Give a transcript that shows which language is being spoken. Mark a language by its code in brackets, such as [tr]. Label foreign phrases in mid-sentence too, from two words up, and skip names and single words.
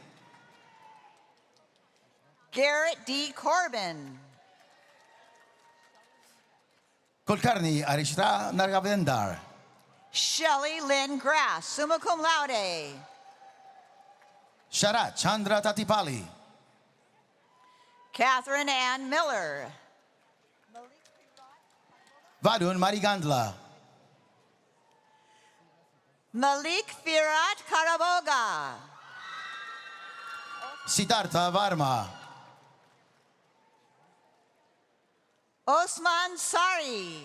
[en] Garrett D. Corbin. Kulkarni Arishta Nargavendar. Shelley Lynn Grass, [la] summa cum laude. [en] Sharat Chandra Tatipali. Catherine Ann Miller. Vadun Marigandla. Malik Firat Karaboga. Siddhartha Varma. Osman Sari.